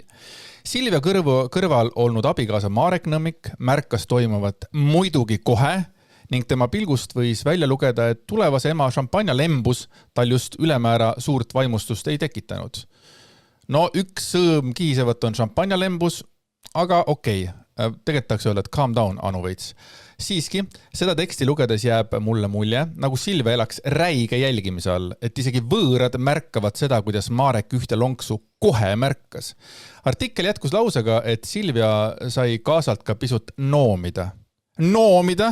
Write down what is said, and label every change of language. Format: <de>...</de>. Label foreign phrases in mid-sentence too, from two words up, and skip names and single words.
<et>Silvia kõrval olnud abikaasa Marek Nõmmik märkas toimuvat muidugi kohe ning tema pilgust võis välja lugeda, et tulevase ema šampanja lembus tal just ülemäära suurt vaimustust ei tekitanud. No üks sõõm kihisevat on šampanja lembus, aga okei. Tegelikult tahaks öelda, et</et> <en>calm down,</en> <et>Anu veits. Siiski, seda teksti lugedes jääb mulle mulje, nagu Silvia elaks räige jälgimise all, et isegi võõrad märkavad seda, kuidas Marek ühte lonksu kohe märkas. Artikkel jätkus lausega, et Silvia sai kaasalt ka pisut noomida. Noomida?</et>